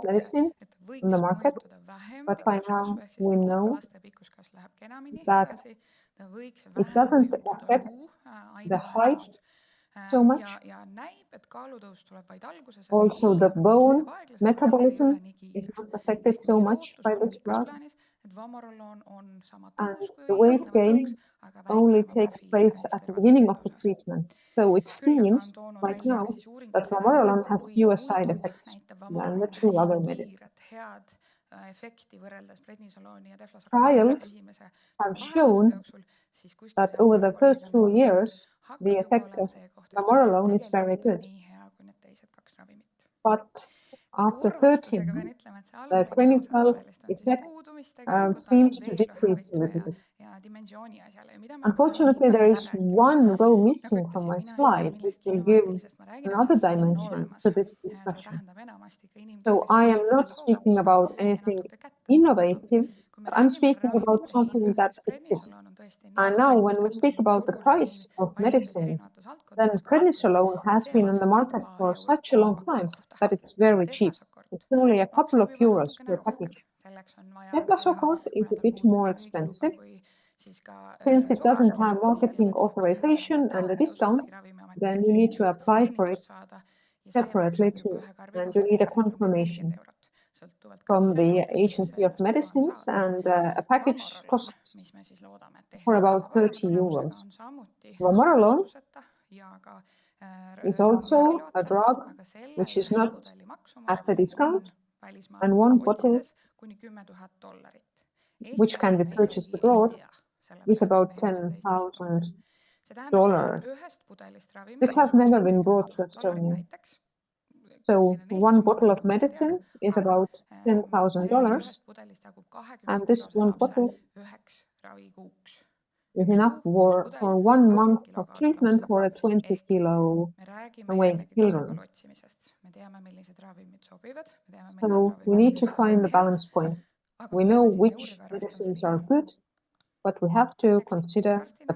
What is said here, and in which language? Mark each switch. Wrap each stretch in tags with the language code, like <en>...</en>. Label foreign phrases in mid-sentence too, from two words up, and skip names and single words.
<et>teatakse,</et> <en>medicine</en> <et>et on võiks</et> <en>the market,</en> <et>mõjutada vähem</et> <en>but by</en> <et>pikkuskasvu,</et> <en>now</en> <et>ehk siis</et> <en>we know</en> <et>laste pikkuskasv läheb kenamini</et> <en>that</en> <et>edasi, ta võiks</et> <en>it</en> <et>vähem</et> <en>doesn't</en> <et>mõjutada</et> <en>affect</en> <et>luu</et> <en>the height</en> <et>ainevahetust</et> <en>so much.</en> <et>ja näib, et kaalutõus tuleb vaid alguses, aga</et> <en>Also, the</en> <et>hiljem see</et> <en>bone</en> <et>jääb aeglaselt, see ei</et> <en>metabolism</en> <et>ole nii</et> <en>is</en> <et>kiire.</et> <en>not affected</en> <et>Ehk</et> <en>so</en> <et>meie</et> <en>much</en> <et>lootus</et> <en>by</en> <et>on</et> <en>this</en> <et>pikas</et> <en>drug,</en> <et>plaanis, et Vamoroloon on sama</et> <en>and</en> <et>tõhus kui</et> <en>the weight</en> <et>eelnevad kaks,</et> <en>gain</en> <et>aga</et> <en>only</en> <et>väiksema</et> <en>takes</en> <et>profiiliga</et> <en>place</en> <et>siis</et> <en>at the beginning of</en> <et>kõrvaltoimete</et> <en>the</en> <et>osas.</et> <en>treatment. So it</en> <et>Küll aga on</et> <en>seems</en> <et>toonud</et> <en>right</en> <et>välja ka</et> <en>now</en> <et>siis uuringud</et> <en>that</en> <et>seda,</et> <en>vamorolone</en> <et>et</et> <en>has</en> <et>kui</et> <en>fewer side</en> <et>muidu</et> <en>effects</en> <et>näitab</et> <en>than the</en> <et>Vamoroloon</et> <en>two</en> <et>hästi</et> <en>other medicines.</en> <et>kiiret, head efekti võrreldes prednisolooni ja deflasokortiga just</et> <en>Trials</en> <et>esimese</et> <en>have</en> <et>2 aasta</et> <en>shown</en> <et>jooksul, siis kuskil</et> <en>that</en> <et>seal</et> <en>over the first 2</en> <et>30-40</et> <en>years,</en> <et>hakkab</et> <en>the</en> <et>juba</et> <en>effect</en> <et>olema</et> <en>of</en> <et>see koht, et kas ta</et> <en>vamorolone is very</en> <et>tegelikult on</et> <en>good.</en> <et>nii hea kui need teised 2 ravimit.</et> <en>But after 30,</en> <et>Kurvastusega pean ütlema, et see</et> <en>the</en> <et>alumine osa</et> <en>clinical</en> <et>tabelist on siis</et> <en>effect</en> <et>puudu, mis tegelikult annab</et> <en>seems to</en> <et>veel ühe</et> <en>decrease a little</en> <et>võtme</et> <en>bit.</en> <et>ja dimensiooni asjale ja mida me oleme täna nii</et> <en>Unfortunately, there</en> <et>palju</et> <en>is</en> <et>rääkinud.</et> <en>one row</en> <et>Nagu</et> <en>missing from</en> <et>ütlesin,</et> <en>my</en> <et>mina ei räägi</et> <en>slide, which</en> <et>millestki</et> <en>will give</en> <et>innovaatilisest, ma räägin</et> <en>another</en> <et>asjast, mis on</et> <en>dimension</en> <et>olemas.</et> <en>to this</en> <et>See</et> <en>discussion.</en> <et>tähendab enamasti ka</et> <en>So</en> <et>inimkeeles</et> <en>I</en> <et>nii,</et> <en>am</en> <et>et see on</et> <en>not speaking</en> <et>soodus</et> <en>about</en> <et>ja</et> <en>anything</en> <et>natuke kättesaadavam.</et> <en>innovative,</en> <et>Kui me</et> <en>but I'm</en> <et>räägime</et> <en>speaking about</en> <et>ravimite</et> <en>something that</en> <et>hinnast, siis</et> <en>exists.</en> <et>prednisoloon on tõesti nii</et> <en>And now when we</en> <et>pikalt</et> <en>speak</en> <et>olnud</et> <en>about the</en> <et>turul ja nii</et> <en>price of</en> <et>paljudes</et> <en>medicines,</en> <et>erinevates</et> <en>then</en> <et>valdkondades kasutusel,</et> <en>prednisolone</en> <et>et</et> <en>has</en> <et>see</et> <en>been on the</en> <et>maksab vaid</et> <en>market</en> <et>paar</et> <en>for</en> <et>eurot</et> <en>such a long</en> <et>paki</et> <en>time</en> <et>kohta.</et> <en>that it's very cheap.</en> <et>Deflasokort</et> <en>It's only a couple of</en> <et>maksab juba</et> <en>euros</en> <et>natukene</et> <en>per</en> <et>rohkem,</et> <en>package.</en> <et>selleks on vaja ka teha,</et> <en>Deflasocort is</en> <et>kuna</et> <en>a</en> <et>tal</et> <en>bit</en> <et>puudub</et> <en>more</en> <et>nii müügiluba</et> <en>expensive</en> <et>kui siis ka</et> <en>since it doesn't</en> <et>soodustus</et> <en>have marketing</en> <et>sissenõue tuleb teha</et> <en>authorization</en> <et>eraldi</et> <en>and a</en> <et>taotlus</et> <en>discount,</en> <et>või Ravimiametist</et> <en>then you need to apply for it</en> <et>kinnitust saada ja see</et> <en>separately</en> <et>maksab juba</et> <en>too,</en> <et>ühe karbi</et> <en>and you</en> <et>kohta</et> <en>need a</en> <et>kuskil 30-40</et> <en>confirmation</en> <et>eurot, sõltuvalt ka siis</et> <en>from the</en> <et>sellest, millise</et> <en>Agency of</en> <et>vastutuba on</et> <en>Medicines,</en> <et>saada.</et> <en>and a package</en> <et>Vamoroloon,</et> <en>costs</en> <et>mis me siis loodame, et</et> <en>for</en> <et>ehk on</et> <en>about</en> <et>väga parema</et> <en>30</en> <et>tulemusega,</et> <en>euros.</en> <et>on samuti</et> <en>Vamorolone</en> <et>soodustuseta ja ka</et> <en>is also a</en> <et>müügiloata,</et> <en>drug</en> <et>aga selle</et> <en>which is</en> <et>ühe</et> <en>not</en> <et>pudeli maksumus</et> <en>at a discount,</en> <et>on välismaalt</et> <en>and one bottle,</en> <et>otsides kuni $10,000. Eesti</et> <en>which can</en> <et>turul</et> <en>be</en> <et>me</et> <en>purchased</en> <et>isegi ei</et> <en>abroad,</en> <et>tea,</et> <en>is</en> <et>sellepärast et</et> <en>about</en> <et>me ei ole seda Eestisse toonud.</et> <en>$10,000.</en> <et>See tähendab seda, et ühest pudelist</et> <en>This</en> <et>ravimist,</et> <en>has</en> <et>mis</et> <en>never</en> <et>maksab</et> <en>been</en> <et>kuni</et> <en>brought to</en> <et>$10,000</et> <en>Estonia.</en> <et>näiteks,</et> <en>So</en> <et>milline on Eesti</et> <en>one</en> <et>summa,</et> <en>bottle</en> <et>ma</et> <en>of</en> <et>seda ei teagi,</et> <en>medicine is</en> <et>aga</et> <en>about</en> <et>sellest</et> <en>$10,000,</en> <et>ühest pudelist jagub</et> <en>and this</en> <et>20-kilose</et> <en>one</en> <et>lapse</et> <en>bottle</en> <et>9 ravikuuks.</et> <en>is</en> <et>Üks</et> <en>enough</en> <et>kuu, üks pudel,</et> <en>for 1 month</en> <et>20 kilo</et> <en>of</en> <et>kaaluv laps.</et> <en>treatment for a 20</en> <et>Ehk</et> <en>kilo</en> <et>me räägime</et> <en>weight</en> <et>jällegi</et> <en>children.</en> <et>tasakaalu otsimisest. Me teame, millised ravimid sobivad, me teame, millised</et> <en>So we</en> <et>ravimid</et> <en>need to find</en> <et>on</et> <en>the</en> <et>head,</et> <en>balance point.</en> <et>aga</et> <en>We</en> <et>me</et> <en>know</en> <et>peame sinna juurde</et> <en>which</en> <et>ka arvestama</et> <en>medicines</en> <et>seda</et> <en>are</en> <et>hinda.</et> <en>good, but we have to</en> <et>Eks mitte siis</et> <en>consider the</en>